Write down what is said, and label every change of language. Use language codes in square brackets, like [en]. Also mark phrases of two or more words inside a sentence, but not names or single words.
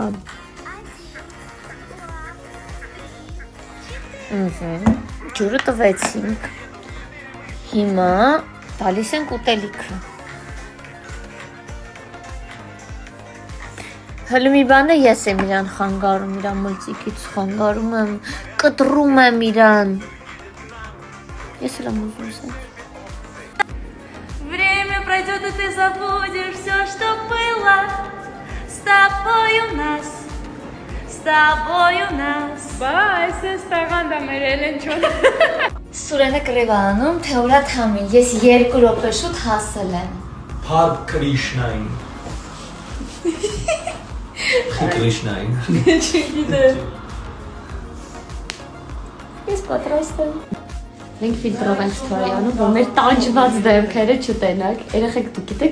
[hy] Ջուրը տվեցինք։ Հիմա տալիս ենք ուտելիքը։ Հələ մի բան է, ես եմ իրան խանգարում, իրան մլծիկից խանգարում եմ, կտրում եմ իրան։ Ես էլ եմ ուզում սա։ [ru] Время пройдет, и ты забудешь все, что было. С тобой у нас, с тобой у нас. [hy] Բայց ես տաղանդա մեր Էլենջոն։ Սուրենը կռիվ անում, թե ուրա թամին, ես 2 րոպե շուտ հասել եմ։ Հար Կրիշնային։ Կրիշնային։ Չգիտեմ։ Ես պատրաստ եմ։ Մենք ֆիլտրով ենք ստորյանում, որ մեր տանջված դեմքերը չտենակ։ Երեխեք դուք գիտեք